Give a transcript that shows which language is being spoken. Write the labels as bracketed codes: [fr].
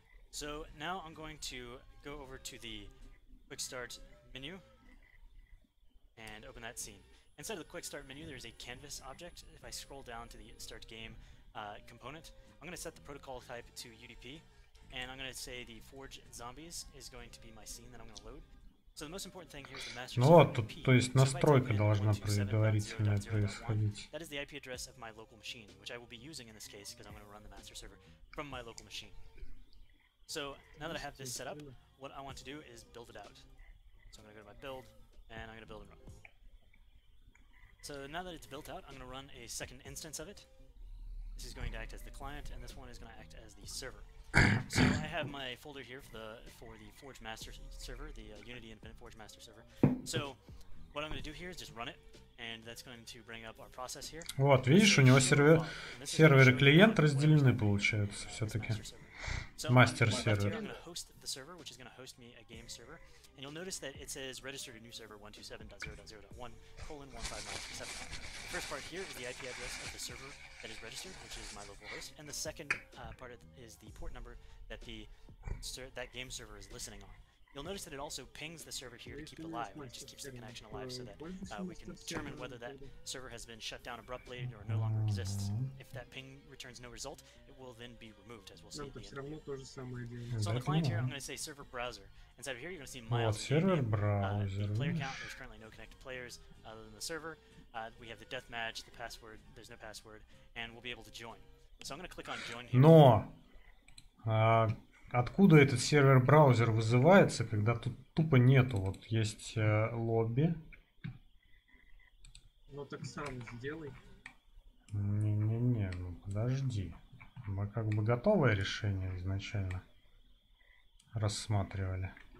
[en] So now I'm going to go over to the quick start menu and open that scene. Inside of the quick start menu, there's a canvas object. If I scroll down to the start game component, I'm going to set the protocol type to UDP, and I'm going to say the Forge Zombies is going to be my scene that I'm going to load. So the most important thing here is the master [ru] Ну вот, тут, то есть настройка должна предварительно происходить. [en] That is the IP address of my local machine, which I will be using in this case because I'm going to run the master server from my local machine. So now that I have this set up, what I want to do is build it out. So I'm going to go to my build, and I'm going to build and run. So now that it's built out, I'm going to run a second instance of it. This is going to act as the client, and this one is going to act as the server. So I have my folder here for the Forge Master server, the Unity Independent Forge Master server. So what I'm going to do here is just run it, and that's going to bring up our process here. [ru] Вот, видишь, у него сервер и клиент разделены, получается, все-таки. Мастер сервер. [en] I'm going to host the server, which is going to host me a game server. And you'll notice that it says registered a new server 127.0.0.1:15937. The first part here is the IP address of the server that is registered, which is my local host, and the second part is the port number that that game server is listening on. You'll notice that it also pings the server here to keep it alive. It just keeps the connection alive so that we can determine whether that server has been shut down abruptly or no longer exists. If that ping returns no result, it will then be removed, as we'll see at the end. So on the client here, I'm going to say server browser. Inside of here, you're going to see miles. Server browser. Player count. There's currently no connected players other than the server. We have the deathmatch, the password. There's no password, and we'll be able to join. So I'm going to click on join here. [ru] Но откуда этот сервер браузер вызывается, когда тут тупо нету? Вот есть лобби. Ну так сам сделай. Не-не-не, ну подожди. Мы как бы готовое решение изначально рассматривали.